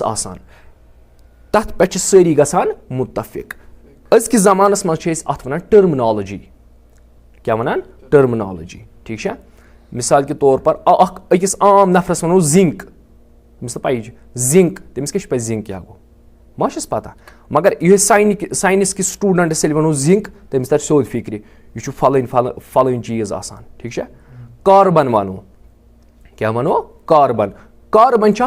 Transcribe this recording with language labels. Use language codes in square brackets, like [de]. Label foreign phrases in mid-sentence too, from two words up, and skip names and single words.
[ks] آسان تتھ پٮ۪ٹھ چھِ سٲری گژھان مُتفق أزکِس زمانس منٛز چھِ أسۍ اتھ ونان ٹٔرمنالجی کیاہ ونان ٹٔرمنالجی ٹھیٖک چھا [ur] مثال کے طور پر [ks] أکِس عام نفرس ونو زِنک تٔمِس نہٕ پَیی چھِ زِنک تٔمِس کیاہ چھُ پَے زِنک کیاہ گوٚو ما چھُس پتہ مگر یِہوے ساینس کِس سٹوٗڈنٹس ییٚلہِ ونو زِنک تٔمِس ترِ سیوٚد فِکرِ یہِ چھُ فلٲنۍ چیٖز آسان ٹھیٖک چھا کاربن ونو کیاہ ونو کاربن چھُ اکھ